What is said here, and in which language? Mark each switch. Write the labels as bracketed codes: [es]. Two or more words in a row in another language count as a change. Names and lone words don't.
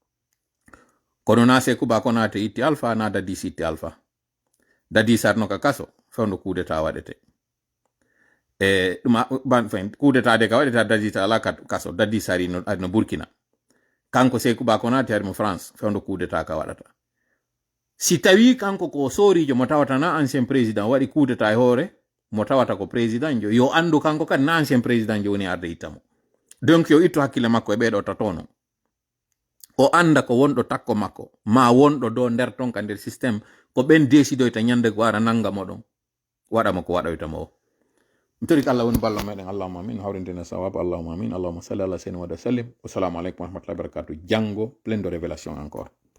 [ff] kono na Sékou Ba Konaté itti Alpha na Dadis itti Alpha Dadis arno ka kaso fewndo [fr] coup d'état [ff] waɗete e ɗum [fr] coup d'état [ff] de ka waɗeta Dadis ala kaso Dadis ari no Burkina kanko Sékou Ba Konaté ari mo France fewndo [fr] coup d'état [ff] ka waɗata si tawi kanko ko sorijo mo tawata na [fr] ancien président [ff] waɗi [fr] coup d'état [ff] e hoore mo tawata ko président jo yo andu kanko kadi na [fr] ancien président [ff] jo woni arde ittamo donc yo ittu hakkille makko e ɓeɗo tatono o anda ko wonɗo takko makko ma wonɗo do nder ton ka nder système ko ɓen décidoyta ñande ko ara nangamo ɗon waɗamo ko waɗoytamo o mi tori ko Allah woni ballo meɗen [ar] اللهم آمين [ff] hawrindina sawaba [ar] اللهم آمين اللهم صل على سيدنا وسلم والسلام عليكم ورحمة الله وبركاته [ff] janggo [fr] plein de révélation encore